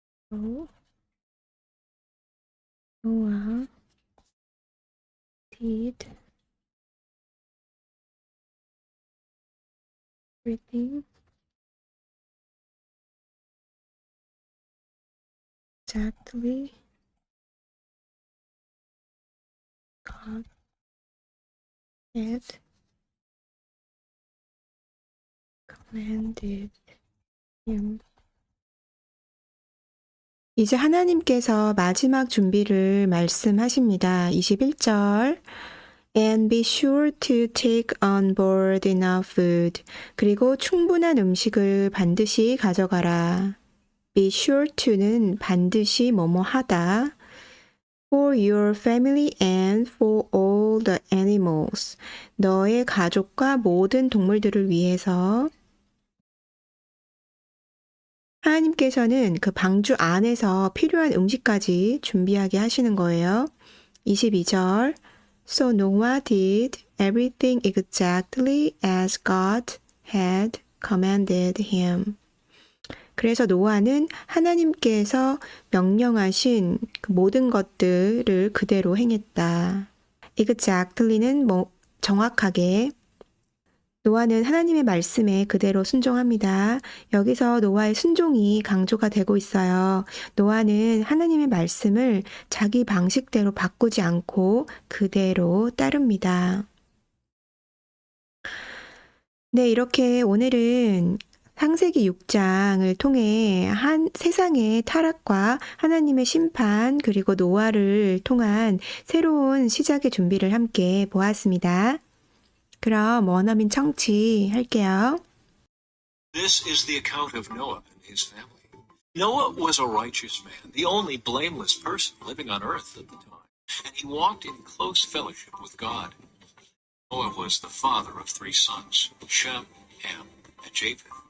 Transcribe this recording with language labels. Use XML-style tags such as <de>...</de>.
<en>So Noah did everything exactly God had commanded him.</en> <ko>이제 하나님께서 마지막 준비를 말씀하십니다.</ko> <en>21절 And be sure to take on board enough food.</en> <ko>그리고 충분한 음식을 반드시 가져가라. Be sure to는 반드시 뭐뭐 하다.</ko> <en>For your family and for all the animals.</en> <ko>너의 가족과 모든 동물들을 위해서 하나님께서는 그 방주 안에서 필요한 음식까지 준비하게 하시는 거예요.</ko> <en>22절 So Noah did everything exactly as God had commanded him.</en> <ko>그래서 노아는 하나님께서 명령하신 그 모든 것들을 그대로 행했다. exactly는 정확하게. 노아는 하나님의 말씀에 그대로 순종합니다. 여기서 노아의 순종이 강조가 되고 있어요. 노아는 하나님의 말씀을 자기 방식대로 바꾸지 않고 그대로 따릅니다. 네, 이렇게 오늘은 창세기 6장을 통해 세상의 타락과 하나님의 심판 그리고 노아를 통한 새로운 시작의 준비를 함께 보았습니다. 그럼 원어민 청취할게요.</ko> <en>This is the account of Noah and his family. Noah was a righteous man, the only blameless person living on earth at the time, and he walked in close fellowship with God. Noah was the father of 3 sons, Shem, Ham, and Japheth.</en>